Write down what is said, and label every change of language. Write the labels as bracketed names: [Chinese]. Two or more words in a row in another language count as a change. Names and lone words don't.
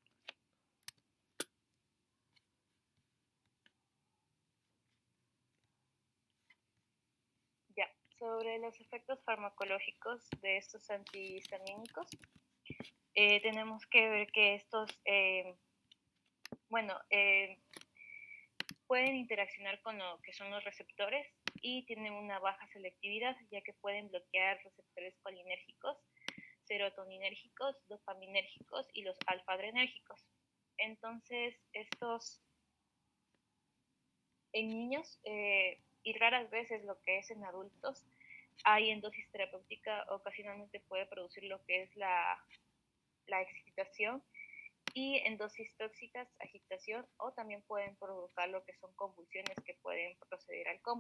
[Spanish] Ya, sobre los efectos farmacológicos de estos antihistamínicos, tenemos que ver que estos, pueden interaccionar con lo que son los receptores y tienen una baja selectividad, ya que pueden bloquear receptores colinérgicos, serotoninérgicos, dopaminérgicos y los alfa-adrenérgicos. Entonces, estos en niños y raras veces lo que es en adultos, hay en dosis terapéutica ocasionalmente puede producir lo que es la excitación, y en dosis tóxicas, agitación, o también pueden provocar lo que son convulsiones que pueden proceder al coma.